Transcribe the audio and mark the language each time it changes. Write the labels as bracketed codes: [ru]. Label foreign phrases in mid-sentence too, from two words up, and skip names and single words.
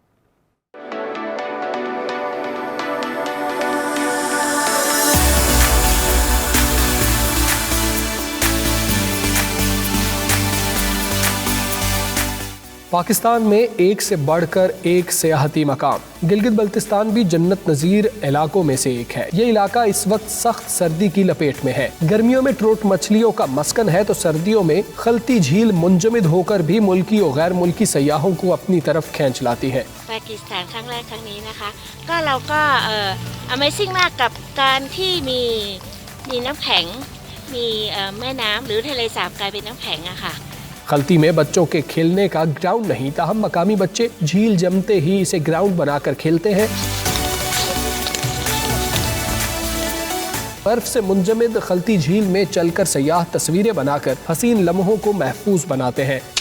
[ur] پاکستان میں ایک سے بڑھ کر ایک سیاحتی مقام. گلگت بلتستان بھی جنت نظیر علاقوں میں سے ایک ہے. یہ علاقہ اس وقت سخت سردی کی لپیٹ میں ہے۔ گرمیوں میں ٹروٹ مچھلیوں کا مسکن ہے تو سردیوں میں خلتی جھیل منجمد ہو کر بھی ملکی اور غیر ملکی سیاحوں کو اپنی طرف کھینچ لاتی ہے है। [th] पाकिस्तान ครั้งแรกครั้งนี้นะคะก็เราก็Amazing มากกับการที่มีน้ำแข็งมีแม่น้ำหรือทะเลสาบกลายเป็นน้ำแข็งอะค่ะ [ur] خلتی میں بچوں کے کھیلنے کا گراؤنڈ نہیں، تاہم مقامی بچے جھیل جمتے ہی اسے گراؤنڈ بنا کر کھیلتے ہیں. برف سے منجمد خلتی جھیل میں چل کر سیاح تصویریں بنا کر حسین لمحوں کو محفوظ بناتے ہیں.